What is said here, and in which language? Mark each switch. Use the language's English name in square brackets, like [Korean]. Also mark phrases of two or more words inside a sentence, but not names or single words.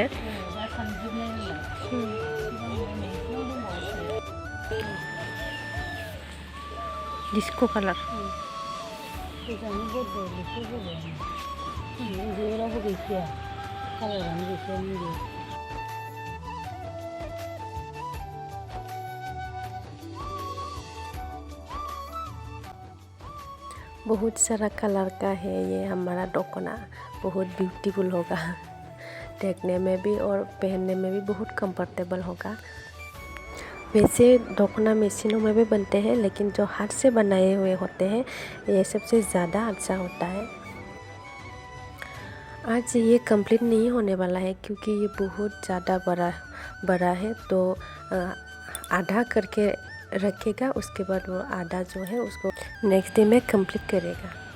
[Bodo] दा सानजोबनाय नंला [English] disco colour [Bodo] गोजाननि बरबो लेखौ होबाय जेरावबो गैखाया कालारानो गैखाया नैबे [Hindi] बहुत सारा कलर का है ये हमारा दोकना बहुत ब्यूटीफुल होगा देखने में भी और पहनने में भी बहुत कंफर्टेबल होगा वैसे दोकना मशीनों में भी बनते हैं लेकिन जो हाथ से बनाए हुए होते हैं ये सबसे ज़्यादा अच्छा होता है आज ये कंप्लीट नहीं होने वाला है क्योंकि ये बहुत ज़्यादा बड़ा है तो आधा करके रखेगा उसके बाद वो आधा जो है उसको [English] next day [Hindi] में कंप्लीट करेगा